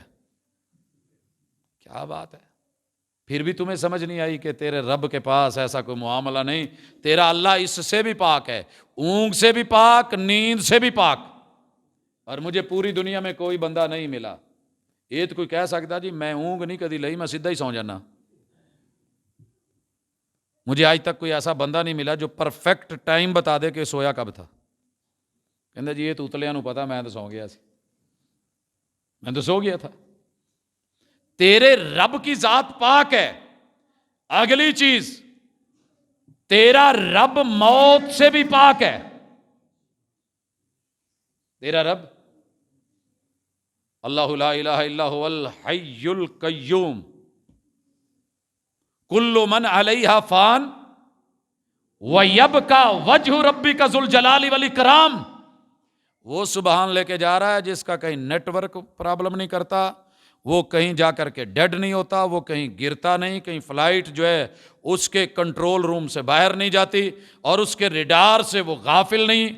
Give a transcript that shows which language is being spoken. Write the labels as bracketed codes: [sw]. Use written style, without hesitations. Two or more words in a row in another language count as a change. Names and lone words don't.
[ur] کیا بات ہے. پھر بھی تمہیں سمجھ نہیں آئی کہ تیرے رب کے پاس ایسا کوئی معاملہ نہیں. تیرا اللہ اس سے بھی پاک ہے, اونگ سے بھی پاک, نیند سے بھی پاک. اور مجھے پوری دنیا میں کوئی بندہ نہیں ملا یہ تو کوئی کہہ سکتا [pa] جی میں اونگ نہیں کدی لئی, میں سیدھا ہی سو جانا. [ur] مجھے آج تک کوئی ایسا بندہ نہیں ملا جو [en] perfect time [ur] بتا دے کہ سویا کب تھا. [pa] کہندا جی یہ تو اتلیاں نو پتا, میں تو سو گیا سی, [ur] میں تو سو گیا تھا. تیرے رب کی ذات پاک ہے. اگلی چیز, تیرا رب موت سے بھی پاک ہے. تیرا رب اللہ [ar] لا الہ الا هو الحی القیوم کل من علیہا فان ویبقی وجہ ربک ذو الجلال والاکرام. [ur] وہ سبحان لے کے جا رہا ہے جس کا کہیں [en] network problem [ur] نہیں کرتا, وہ کہیں جا کر کے ڈیڈ نہیں ہوتا, وہ کہیں گرتا نہیں, کہیں فلائٹ جو ہے اس کے [en] control room [ur] سے باہر نہیں جاتی, اور اس کے ریڈار سے وہ غافل نہیں.